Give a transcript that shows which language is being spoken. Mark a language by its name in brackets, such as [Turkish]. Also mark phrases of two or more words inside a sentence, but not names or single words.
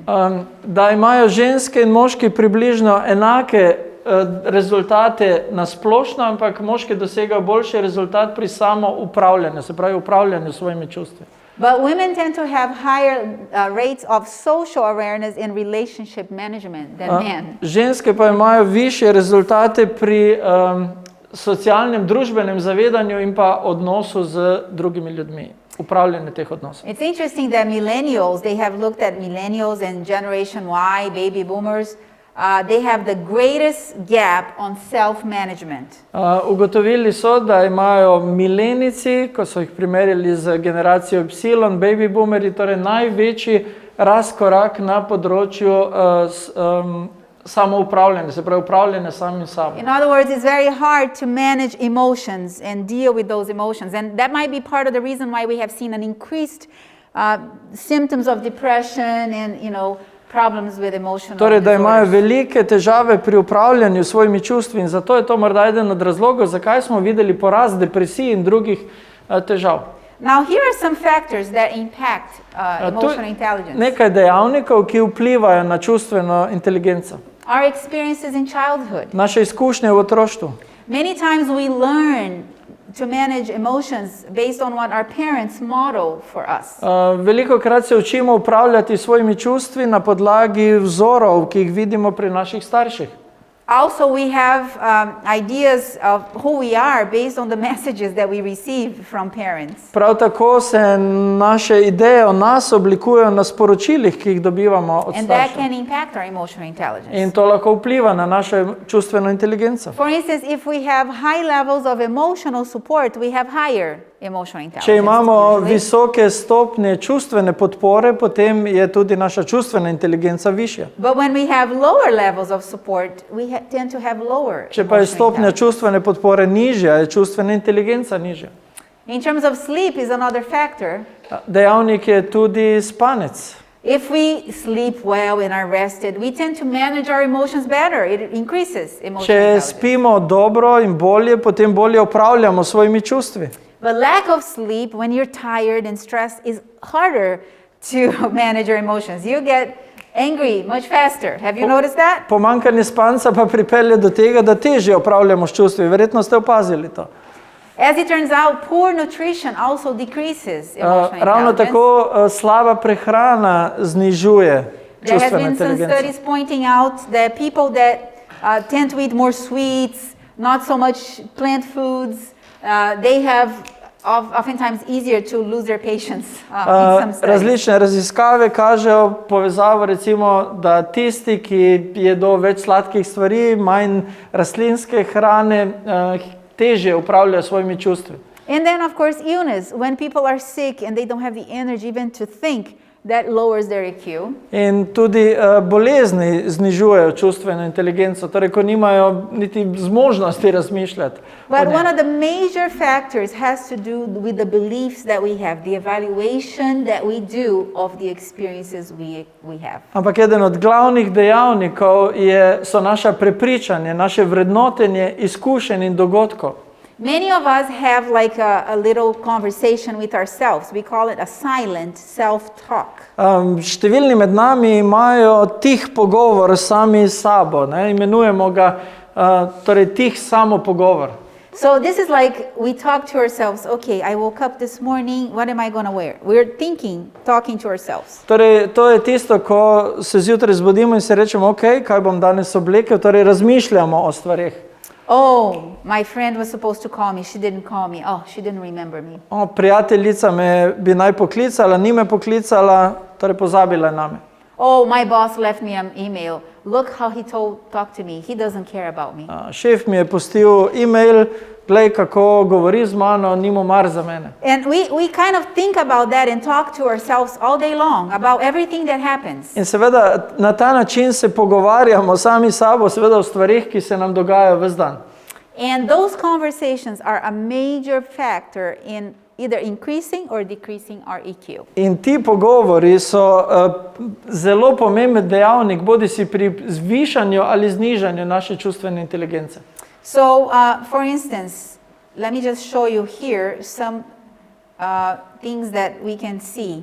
[Slovenian] Da imajo ženske in moški približno enake rezultate na splošno, ampak moški dosegajo boljši rezultat pri samoupravljanju, se pravi upravljanju svojimi čustvi. [English] But women tend to have higher rates of social awareness in relationship management than men. [Slovenian] Ženske pa imajo višje rezultate pri socialnem, družbenem zavedanju in pa odnosu z drugimi ljudmi, upravljanju teh odnosov. [English] It's interesting that millennials, they have looked at millennials and Generation Y, baby boomers, they have the greatest gap on self-management. [Slovenian] Ugotovili so, da imajo milenici, ko so jih primerjali z generacijo Y, [English] baby boomeri, [Slovenian] torej največji razkorak na področju samoupravljanja, se pravi upravljanja samim sabo. [English] In other words, it's very hard to manage emotions and deal with those emotions. And that might be part of the reason why we have seen an increased symptoms of depression and, problems with emotional [Slovenian] Torej, da imajo [English] disorders. [Slovenian] velike težave pri upravljanju svojimi čustvi in zato je to morda eden od razlogov, zakaj smo videli porast depresij in drugih težav. [English] Now, here are some factors that impact emotional intelligence. [Slovenian] Nekaj dejavnikov, ki vplivajo na čustveno inteligenco. [English] Our experiences in childhood. [Slovenian] Naše izkušnje v otroštvu. [English] Many times we learn to manage emotions based on what our parents model for us. [Slovenian] Velikokrat se učimo upravljati svojimi čustvi na podlagi vzorov, ki jih vidimo pri naših starših. [English] Also, we have ideas of who we are based on the messages that we receive from parents. [Slovenian] Prav tako se naše ideje o nas oblikujejo na sporočilih, ki jih dobivamo od [English] And that [Slovenian] staršev. [English] can impact our emotional intelligence. [Slovenian] In to lahko vpliva na našo čustveno inteligenco. [English] For instance, if we have high levels of emotional support, we have higher emotional intelligence. [Slovenian] Če imamo [English] usually. [Slovenian] visoke stopnje čustvene podpore, potem je tudi naša čustvena inteligenca višja. [English] But when we have lower levels of support, we tend to have lower [Slovenian] Če pa je [English] emotional [Slovenian] stopnja [English] intelligence. [Slovenian] čustvene podpore nižja, je čustvena inteligenca nižja. [English] In terms of sleep is another factor. [Slovenian] Dejavnik je tudi spanec. [English] If we sleep well and are rested, we tend to manage our emotions better. It increases emotional [Slovenian] Če [English] intelligence. [Slovenian] spimo dobro in bolje, potem bolje upravljamo s svojimi čustvi. [English] But lack of sleep, when you're tired and stressed, is harder to manage your emotions. You get angry much faster. Have you noticed that? [Slovenian] Pomanjkanje spanca pa pripelje do tega, da težje upravljamo s čustvi. Verjetno ste opazili to. [English] As it turns out, poor nutrition also decreases emotional [Slovenian] Ravno [English] intelligence. [Slovenian] tako slaba prehrana znižuje [English] There has [Slovenian] čustveno [English] been some [Slovenian] inteligenco. [English] studies pointing out that people that tend to eat more sweets, not so much plant foods, they have oftentimes easier to lose their patience in some studies. [Slovenian] Različne raziskave kažejo povezavo, recimo, da tisti, ki jedo več sladkih stvari, manj rastlinske hrane, težje upravljajo svojimi čustvi. [English] And then, of course, illness. When people are sick and they don't have the energy even to think, that lowers their IQ. [Slovenian] In tudi bolezni znižujejo čustveno inteligenco, torej ko nimajo niti zmožnosti razmišljati. [English] But one of the major factors has to do with the beliefs that we have, the evaluation that we do of the experiences we have. [Slovenian] Ampak eden od glavnih dejavnikov so naša prepričanja, naše vrednotenje izkušenj in dogodkov. [English] Many of us have like a little conversation with ourselves. We call it a silent self-talk. [Slovenian] Številni med nami imajo tih pogovor sami s sabo, imenujemo ga torej tih samopogovor. [English] So this is like we talk to ourselves, okay, I woke up this morning, what am I going to wear? We're thinking, talking to ourselves. [Slovenian] Torej, to je tisto, ko se zjutraj zbudimo in se rečemo, ok, kaj bom danes oblekel, torej razmišljamo o stvareh. [English] Oh, my friend was supposed to call me, she didn't call me, oh, she didn't remember me. [Slovenian] Prijateljica me bi naj poklicala, ni me poklicala, torej pozabila je name. [English] Oh, my boss left me an email. Look how he talked to me. He doesn't care about me. [Slovenian] Šef mi je pustil email, glej kako govori z mano, ni mu mar za mene. [English] And we kind of think about that and talk to ourselves all day long about everything that happens. [Slovenian] In seveda na ta način se pogovarjamo sami sabo, seveda o stvarih, ki se nam dogajajo ves dan. [English] And those conversations are a major factor in either increasing or decreasing our EQ. [Slovenian] In ti pogovori so zelo pomemben dejavnik, bodisi pri zvišanju ali znižanju naše čustvene inteligence. [English] So, for instance, let me just show you here some things that we can see.